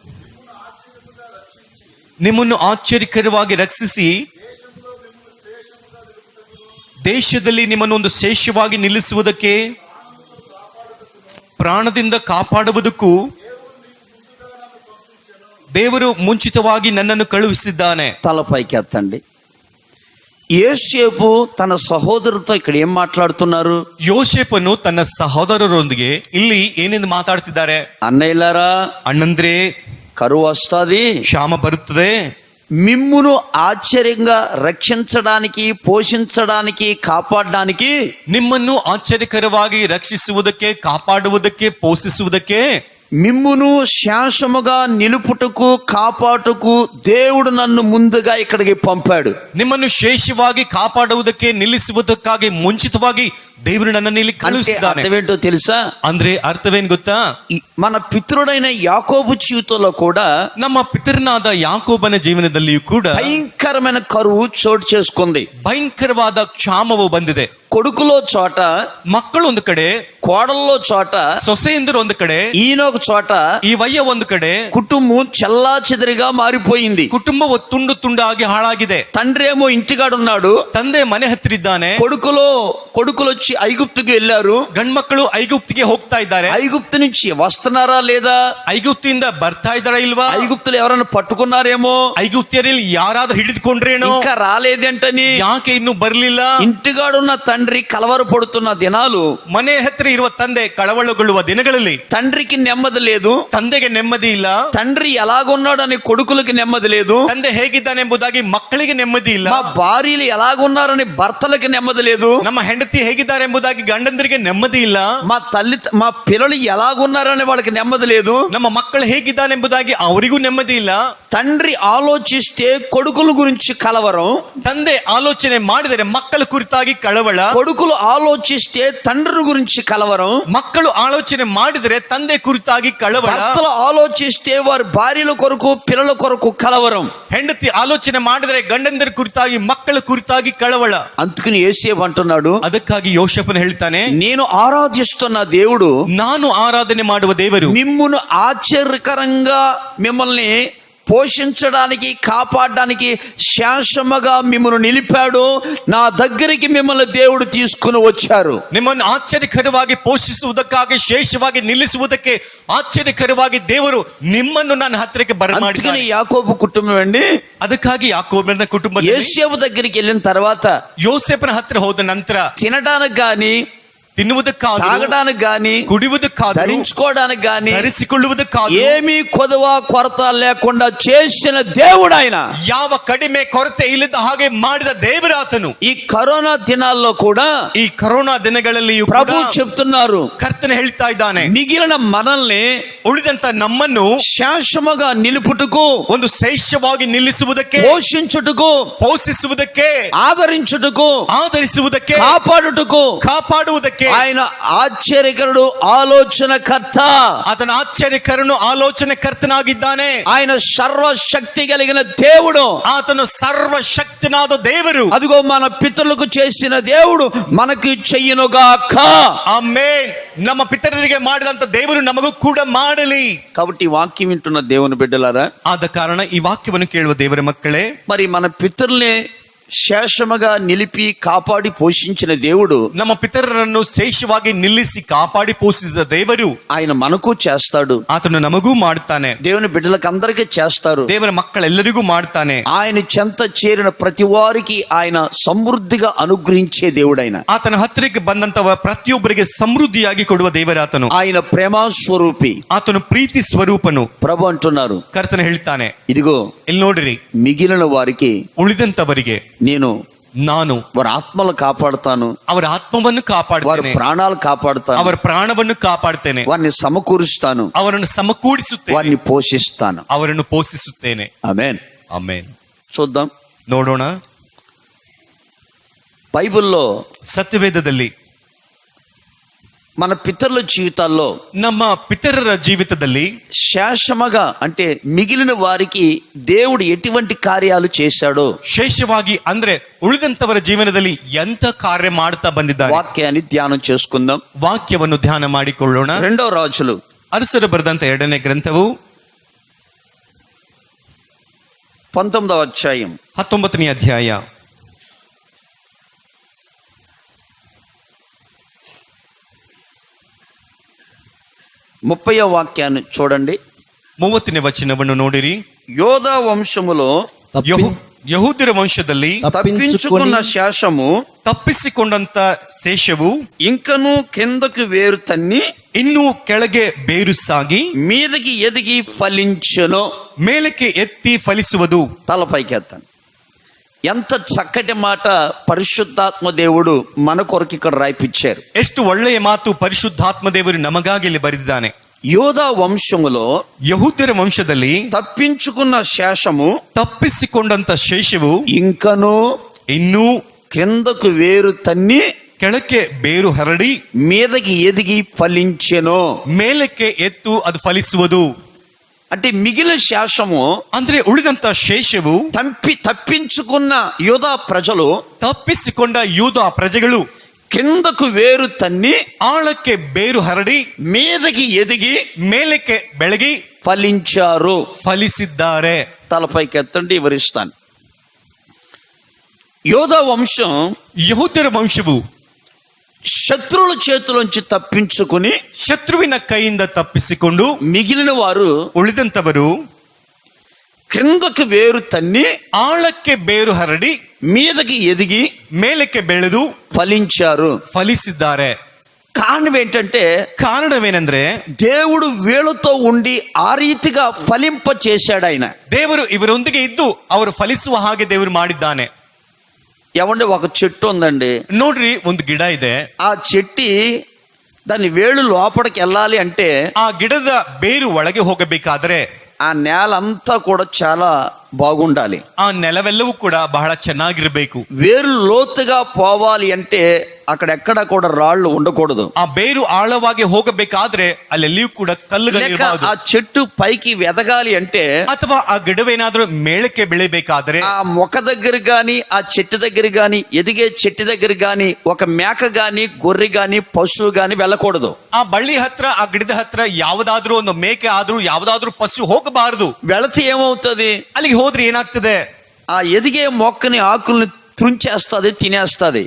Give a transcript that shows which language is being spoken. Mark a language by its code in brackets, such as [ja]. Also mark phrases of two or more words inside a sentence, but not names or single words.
[kn] ನಿಮ್ಮನ್ನು ಆಶ್ಚರ್ಯಕರವಾಗಿ ರಕ್ಷಿಸಿ ದೇಶದಲ್ಲಿ ನಿಮ್ಮನ್ನು ಒಂದು ಶೇಷವಾಗಿ ನಿಲ್ಲಿಸುವುದಕ್ಕೆ, ಪ್ರಾಣದಿಂದ ಕಾಪಾಡುವುದಕ್ಕೂ ದೇವರು ಮುಂಚಿತವಾಗಿ ನನ್ನನ್ನು ಕಳುಹಿಸಿದ್ದಾನೆ. [te] తలపైకి ఎత్తండి. యోసేపు తన సహోదరుతో ఇక్కడ ఏం మాట్లాడుతున్నారు? [kn] ಯೋಸೇಫನು ತನ್ನ ಸಹೋದರರೊಂದಿಗೆ ಇಲ್ಲಿ ಏನೆಂದು ಮಾತಾಡ್ತಿದ್ದಾರೆ? [te] అన్నయ్యలారా, [kn] ಅಣ್ಣಂದ್ರೆ, [te] కరువు వస్తుంది, [kn] ಕ್ಷಾಮ ಬರುತ್ತದೆ, [te] మిమ్మును ఆశ్చర్యంగా రక్షించడానికి, పోషించడానికి, కాపాడడానికి, [kn] ನಿಮ್ಮನ್ನು ಆಶ್ಚರ್ಯಕರವಾಗಿ ರಕ್ಷಿಸುವುದಕ್ಕೆ, ಕಾಪಾಡುವುದಕ್ಕೆ, ಪೋಷಿಸುವುದಕ್ಕೆ, [te] మిమ్మును శాశ్వతముగా నిలుపుటకు, కాపాడుటకు దేవుడు నన్ను ముందుగా ఇక్కడికి పంపాడు. [kn] ನಿಮ್ಮನ್ನು ಶೇಷವಾಗಿ ಕಾಪಾಡುವುದಕ್ಕೆ, ನಿಲ್ಲಿಸುವುದಕ್ಕಾಗಿ ಮುಂಚಿತವಾಗಿ ದೇವರು ನನ್ನನ್ನು ಇಲ್ಲಿ ಕಳುಹಿಸಿದ್ದಾನೆ. [te] అర్థమేంటో తెలుసా? [kn] ಅಂದ್ರೆ ಅರ್ಥವೇನ್ ಗೊತ್ತಾ? [te] మన పితరుడైన యాకోబు జీవితంలో కూడా, [kn] ನಮ್ಮ ಪಿತೃನಾದ ಯಾಕೋಬನ ಜೀವನದಲ್ಲಿಯೂ ಕೂಡ [te] భయంకరమైన కరువు చోటు చేసుకుంది. [kn] ಭಯಂಕರವಾದ ಕ್ಷಾಮವು ಬಂದಿದೆ. [te] కొడుకులో చోట, [kn] ಮಕ್ಕಳು ಒಂದು ಕಡೆ, [te] కోడల్లో చోట, [kn] ಸೊಸೆಯಂದರು ಒಂದು ಕಡೆ, [te] ఈయనొక చోట, [kn] ಈ ವಯ್ಯ ಒಂದು ಕಡೆ, [te] కుటుంబం చెల్లా చెదరిగా మారిపోయింది. [kn] ಕುಟುಂಬವು ತುಂಡು ತುಂಡಾಗಿ ಹಾಳಾಗಿದೆ. [te] తండ్రి ఏమో ఇంటికాడున్నాడు, [kn] ತಂದೆ ಮನೆ ಹತ್ತಿರ ಇದ್ದಾನೆ. [te] కొడుకులు వచ్చి ఐగుప్తుకి వెళ్ళారు. [kn] ಗಂಡ್ಮಕ್ಕಳು ಐಗುಪ್ತಿಗೆ ಹೋಗ್ತಾ ಇದ್ದಾರೆ. [te] ఐగుప్తు నుంచి వస్తున్నారా లేదా? [kn] ಐಗುಪ್ತಿಯಿಂದ ಬರ್ತಾ ಇದ್ದಾರಾ ಇಲ್ವಾ? [te] ఐగుప్తులు ఎవరైనా పట్టుకున్నారేమో, [kn] ಐಗುಪ್ತಿಯರಲ್ಲಿ ಯಾರಾದ್ರೂ ಹಿಡಿದುಕೊಂಡ್ರೇನೋ, [te] ఇంకా రాలేదంటని [kn] ಯಾಕೆ ಇನ್ನು ಬರ್ಲಿಲ್ಲ? [te] ఇంటిగాడున్న తండ్రి కలవరపడుతున్న దినాలు, [kn] ಮನೆ ಹತ್ತಿರ ಇರುವ ತಂದೆ ಕಳವಳಗೊಳ್ಳುವ ದಿನಗಳಲ್ಲಿ [te] తండ్రికి నెమ్మది లేదు, [kn] ತಂದೆಗೆ ನೆಮ್ಮದಿ ಇಲ್ಲ. [te] తండ్రి ఎలాగున్నాడని కొడుకులకి నెమ్మది లేదు, [kn] ತಂದೆ ಹೇಗಿದ್ದಾನೆಂಬುದಾಗಿ ಮಕ್ಕಳಿಗೆ ನೆಮ್ಮದಿ ಇಲ್ಲ. [te] మా భార్యలు ఎలాగున్నారని భర్తలకి నెమ్మది లేదు, [kn] ನಮ್ಮ ಹೆಂಡತಿ ಹೇಗಿದ್ದಾರೆ ಎಂಬುದಾಗಿ ಗಂಡಂದರಿಗೆ ನೆಮ್ಮದಿ ಇಲ್ಲ. [te] మా పిల్లలు ఎలాగున్నారని వాళ్ళకి నెమ్మది లేదు. [kn] ನಮ್ಮ ಮಕ್ಕಳು ಹೇಗಿದ್ದಾನೆ ಎಂಬುದಾಗಿ ಅವರಿಗೂ ನೆಮ್ಮದಿ ಇಲ್ಲ. [te] తండ్రి ఆలోచిస్తే కొడుకుల గురించి కలవరం, [kn] ತಂದೆ ಆಲೋಚನೆ ಮಾಡಿದರೆ ಮಕ್ಕಳ ಕುರಿತಾಗಿ ಕಳವಳ, [te] కొడుకులు ఆలోచిస్తే తండ్రి గురించి కలవరం, [kn] ಮಕ್ಕಳು ಆಲೋಚನೆ ಮಾಡಿದರೆ ತಂದೆ ಕುರಿತಾಗಿ ಕಳವಳ, [te] భర్తలు ఆలోచిస్తే వారి భార్యల కొరకు పిల్లల కొరకు కలవరం. [kn] ಹೆಂಡತಿ ಆಲೋಚನೆ ಮಾಡಿದರೆ ಗಂಡಂದರ ಕುರಿತಾಗಿ ಮಕ್ಕಳ ಕುರಿತಾಗಿ ಕಳವಳ. [te] అందుకని యేసేపు అంటున్నాడు, [kn] ಅದಕ್ಕಾಗಿ ಯೋಷೇಫನು ಹೇಳ್ತಾನೆ, [te] నేను ఆరాధిస్తున్న దేవుడు, [kn] ನಾನು ಆರಾಧನೆ ಮಾಡುವ ದೇವರು [te] మిమ్మును ఆశ్చర్యకరంగా మిమ్మల్ని పోషించడానికి కాపాడడానికి శాశ్వతముగా మిమ్మల్ని నిలిపాడు. నా దగ్గరికి మిమ్మల్ని దేవుడు తీసుకుని వచ్చారు. [kn] ನಿಮ್ಮನ್ನು ಆಶ್ಚರ್ಯಕರವಾಗಿ ಪೋಷಿಸುವುದಕ್ಕಾಗಿ ಶೇಷವಾಗಿ ನಿಲ್ಲಿಸುವುದಕ್ಕೆ ಆಶ್ಚರ್ಯಕರವಾಗಿ ದೇವರು ನಿಮ್ಮನ್ನು ನನ್ನ ಹತ್ತಿರಕ್ಕೆ ಬರಮಾಡಿದ್ದಾನೆ. [te] అందుకని యాకోబు కుటుంబం అండి, [kn] ಅದಕ್ಕಾಗಿ ಯಾಕೋಬನ ಕುಟುಂಬ [te] యేసేపు దగ్గరికి వెళ్ళిన తర్వాత [kn] ಯೋಸೇಫನ ಹತ್ತಿರ ಹೋದ ನಂತರ [te] తినడానికి గాని, [kn] ತಿನ್ನುವುದಕ್ಕಾದರೂ, [te] తాగడానికి గాని, [kn] ಕುಡಿಯುವುದಕ್ಕಾದರೂ, [te] ధరించుకోవడానికి గాని [kn] ಧರಿಸಿಕೊಳ್ಳುವುದಕ್ಕಾದರೂ [te] ఏమీ కొదవ కొరత లేకుండా చేసిన దేవుడు ఆయన. [kn] ಯಾವ ಕಡಿಮೆ ಕೊರತೆ ಇಲ್ಲದ ಹಾಗೆ ಮಾಡಿದ ದೇವರಾತನು. [te] ఈ కరోనా దినాల్లో కూడా [kn] ಈ ಕರೋನಾ ದಿನಗಳಲ್ಲಿಯೂ [te] ప్రభు [kn] ಕೂಡ [te] చెప్తున్నారు, [kn] ಕರ್ತನೆ ಹೇಳ್ತಾ ಇದ್ದಾನೆ, [te] మిగిలిన మనల్ని [kn] ಉಳಿದಂತ ನಮ್ಮನ್ನು [te] శాశ్వతముగా నిలుపుటకు, [kn] ಒಂದು ಶೈಶ್ಯವಾಗಿ ನಿಲ್ಲಿಸುವುದಕ್ಕೆ, [te] పోషించుటకు, [kn] ಪೋಷಿಸುವುದಕ್ಕೆ, [te] ఆదరించుటకు, [kn] ಆಧರಿಸುವುದಕ್ಕೆ, [te] కాపాడుటకు [kn] ಕಾಪಾಡುವುದಕ್ಕೆ [te] ఆయన ఆశ్చర్యకరుడు, ఆలోచనకర్త. [kn] ಆತನ ಆಶ್ಚರ್ಯಕರನು ಆಲೋಚನೆಕರ್ತನಾಗಿದ್ದಾನೆ. [te] ఆయన సర్వశక్తి కలిగిన దేవుడు. [kn] ಆತನು ಸರ್ವಶಕ್ತನಾದ ದೇವರು. [te] అదిగో మన పితరులకు చేసిన దేవుడు మనకి చెయ్యునుగాక. [kn] ಆಮೆನ್. ನಮ್ಮ ಪಿತರರಿಗೆ ಮಾಡಿದಂತ ದೇವರು ನಮಗೂ ಕೂಡ ಮಾಡಲಿ. [te] కాబట్టి వాక్యం వింటున్న దేవుని బిడ్డలారా, [kn] ಆದ ಕಾರಣ ಈ ವಾಕ್ಯವನ್ನು ಕೇಳುವ ದೇವರ ಮಕ್ಕಳೇ, [te] మరి మన పితరుల్ని శేషముగా నిలిపి కాపాడి పోషించిన దేవుడు, [kn] ನಮ್ಮ ಪಿತರರನ್ನು ಶೇಷವಾಗಿ ನಿಲ್ಲಿಸಿ ಕಾಪಾಡಿ ಪೋಷಿಸಿದ ದೇವರು [te] ఆయన మనకు చేస్తాడు. [kn] ಆತನು ನಮಗೂ ಮಾಡುತ್ತಾನೆ. [te] దేవుని బిడ్డలకు అందరికీ చేస్తారు. [kn] ದೇವರ ಮಕ್ಕಳೆಲ್ಲರಿಗೂ ಮಾಡುತ್ತಾನೆ. [te] ఆయన చెంత చేరిన ప్రతి వారికి ఆయన సమృద్ధిగా అనుగ్రహించే దేవుడు. ఆయన [kn] ಆತನ ಹತ್ತಿರಕ್ಕೆ ಬಂದಂತವ ಪ್ರತಿಯೊಬ್ಬರಿಗೆ ಸಮೃದ್ಧಿಯಾಗಿ ಕೊಡುವ ದೇವರಾತನು. [te] ఆయన ప్రేమ స్వరూపి, [kn] ಆತನು ಪ್ರೀತಿ ಸ್ವರೂಪನು. [te] ప్రభు అంటున్నారు, [kn] ಕರ್ತನ ಹೇಳ್ತಾನೆ, [te] ఇదిగో [kn] ಇಲ್ಲಿ ನೋಡಿರಿ, [te] మిగిలిన వారికి [kn] ಉಳಿದಂತವರಿಗೆ ನಾನು [te] వారి ఆత్మలు కాపాడుతాను, [kn] ಅವರ ಆತ್ಮವನ್ನು [te] వారి [kn] ಕಾಪಾಡುತ್ತೇನೆ, [te] ప్రాణాలు కాపాడుతాను, [kn] ಅವರ ಪ್ರಾಣವನ್ನು ಕಾಪಾಡುತ್ತೇನೆ, [te] వారిని సమకూరుస్తాను, [kn] ಅವರನ್ನು ಸಮಕೂಡಿಸುತ್ತೇನೆ, [te] వారిని పోషిస్తాను. [kn] ಅವರನ್ನು ಪೋಷಿಸುತ್ತೇನೆ. [te] ఆమేన్. [kn] ಆಮೆನ್. [te] చూద్దాం, [kn] ನೋಡೋಣ. [te] బైబిల్లో [kn] ಸತ್ಯವೇದದಲ್ಲಿ [te] మన పితరుల జీవితాల్లో, [kn] ನಮ್ಮ ಪಿತರರ ಜೀವಿತದಲ್ಲಿ [te] శేషముగా అంటే మిగిలిన వారికి దేవుడు ఎటువంటి కార్యాలు చేశాడో [kn] ಶೇಷವಾಗಿ ಅಂದ್ರೆ ಉಳಿದಂತವರ ಜೀವನದಲ್ಲಿ ಎಂತ ಕಾರ್ಯ ಮಾಡ್ತಾ ಬಂದಿದ್ದಾರೆ. [te] వాక్యాన్ని ధ్యానం చేసుకుందాం. [kn] ವಾಕ್ಯವನ್ನು ಧ್ಯಾನ ಮಾಡಿಕೊಳ್ಳೋಣ. [te] 2వ రాజులు [kn] ಅರಸರು ಬರೆದಂತ 2ನೇ ಗ್ರಂಥವು [te] 19వ అధ్యాయం [kn] 19ನೇ ಅಧ್ಯಾಯ [te] 30వ వాక్యాన్ని చూడండి. [kn] 30ನೇ ವಚನವನ್ನು ನೋಡಿರಿ. [te] యోధా వంశములో [kn] ಯಹೂದ್ಯರ ವಂಶದಲ್ಲಿ [te] తప్పించుకున్న శేషము, [kn] ತಪ್ಪಿಸಿಕೊಂಡಂತ ಶೇಷವು [te] ఇంకను కిందకు వేరు తన్ని, [kn] ಇನ್ನೂ ಕೆಳಗೆ ಬೇರು ಸಾಗಿ [te] మీదకి ఎదిగి ఫలించును. [kn] ಮೇಲಕ್ಕೆ ಎತ್ತಿ ಫಲಿಸುವುದು. [te] తలపైకి ఎత్తాను. ఎంత చక్కటి మాట పరిశుద్ధాత్మ దేవుడు మన కొరకు ఇక్కడ రాయిపిచ్చారు. [kn] ಎಷ್ಟು ಒಳ್ಳೆಯ ಮಾತು ಪರಿಶುದ್ಧಾತ್ಮ ದೇವರು ನಮಗಾಗಿ ಇಲ್ಲಿ ಬರೆದಿದ್ದಾನೆ. [te] యోధా వంశములో [kn] ಯಹೂದ್ಯರ ವಂಶದಲ್ಲಿ [te] తప్పించుకున్న శేషము, [kn] ತಪ್ಪಿಸಿಕೊಂಡಂತ ಶೇಷವು [te] ఇంకను [kn] ಇನ್ನೂ [te] కిందకు వేరు తన్ని, [kn] ಕೆಳಕ್ಕೆ ಬೇರು ಹರಡಿ [te] మీదకి ఎదిగి ఫలించెను. [kn] ಮೇಲಕ್ಕೆ ಎತ್ತು ಅದು ಫಲಿಸುವುದು. [te] అంటే మిగిలిన శేషము [kn] ಅಂದ್ರೆ ಉಳಿದಂತ ಶೇಷವು, [te] తప్పించుకున్న యోధా ప్రజలు, [kn] ತಪ್ಪಿಸಿಕೊಂಡ ಯೂದ ಪ್ರಜೆಗಳು [te] కిందకు వేరు తన్ని, [kn] ಆಳಕ್ಕೆ ಬೇರು ಹರಡಿ [te] మీదకి ఎదిగి [kn] ಮೇಲಕ್ಕೆ ಬೆಳಗಿ [te] ఫలించారు. [kn] ಫಲಿಸಿದ್ದಾರೆ. [te] తలపైకి ఎత్తండి, వివరిస్తాను. యోధా వంశం [kn] ಯಹೂದ್ಯರ ವಂಶವು [te] శత్రువుల చేతిలోంచి తప్పించుకుని, [kn] ಶತ್ರುವಿನ ಕೈಯಿಂದ ತಪ್ಪಿಸಿಕೊಂಡು [te] మిగిలిన వారు [kn] ಉಳಿದಂತವರು [te] క్రిందకు వేరు తన్ని, [kn] ಆಳಕ್ಕೆ ಬೇರು ಹರಡಿ [te] మీదకి ఎదిగి [kn] ಮೇಲಕ್ಕೆ ಬೆಳೆದು [te] ఫలించారు. [kn] ಫಲಿಸಿದ್ದಾರೆ. [te] కారణం ఏంటంటే, [kn] ಕಾರಣವೇನೆಂದ್ರೆ [te] దేవుడు వీళ్ళతో ఉండి ఆ రీతిగా ఫలింప చేశాడు. ఆయన [kn] ದೇವರು ಇವರೊಂದಿಗೆ ಇದ್ದು ಅವರು ಫಲಿಸುವ ಹಾಗೆ ದೇವರು ಮಾಡಿದ್ದಾನೆ. [te] ఏమండి ఒక చెట్టు ఉందండి, [kn] ನೋಡ್ರಿ ಒಂದು ಗಿಡ ಇದೆ. [te] ఆ చెట్టి దాని వేళ్ళు లోపలికి వెళ్ళాలి అంటే [kn] ಆ ಗಿಡದ ಬೇರು ಒಳಗೆ ಹೋಗಬೇಕಾದ್ರೆ [te] ఆ నేల అంతా కూడా చాలా బాగుండాలి. [kn] ಆ ನೆಲವೆಲ್ಲವೂ ಕೂಡ ಬಹಳ ಚೆನ್ನಾಗಿರ್ಬೇಕು. [te] వేరు లోతుగా పోవాలి అంటే అక్కడెక్కడ కూడా రాళ్ళు ఉండకూడదు. [kn] ಆ ಬೇರು ಆಳವಾಗಿ ಹೋಗಬೇಕಾದ್ರೆ ಅಲ್ಲೆಲ್ಲಿಯೂ ಕೂಡ [te] లేక [kn] ಕಲ್ಲುಗಳಿರಬಾರದು. [te] ఆ చెట్టు పైకి ఎదగాలి అంటే [kn] ಅಥವಾ ಆ ಗಿಡವೇನಾದ್ರೂ ಮೇಳಕ್ಕೆ ಬೆಳಿಬೇಕಾದ್ರೆ [te] ఆ మొక్క దగ్గర గాని ఆ చెట్టు దగ్గర గాని ఎదిగే చెట్టు దగ్గర గాని ఒక మేక గాని గొర్రె గాని పశువు గాని వెళ్ళకూడదు. [kn] ಆ ಬಳ್ಳಿ ಹತ್ರ ಆ ಗಿಡದ ಹತ್ರ ಯಾವುದಾದ್ರೂ ಒಂದು ಮೇಕೆ ಆದ್ರೂ ಯಾವುದಾದ್ರೂ ಪಶು ಹೋಗಬಾರದು. [te] వెళితే ఏమవుతుంది? [kn] ಅಲ್ಲಿಗೆ ಹೋದ್ರೆ ಏನಾಗ್ತದೆ? [te] ఆ ఎదిగే మొక్కని ఆకుల్ని తుంచేస్తుంది, తినేస్తుంది.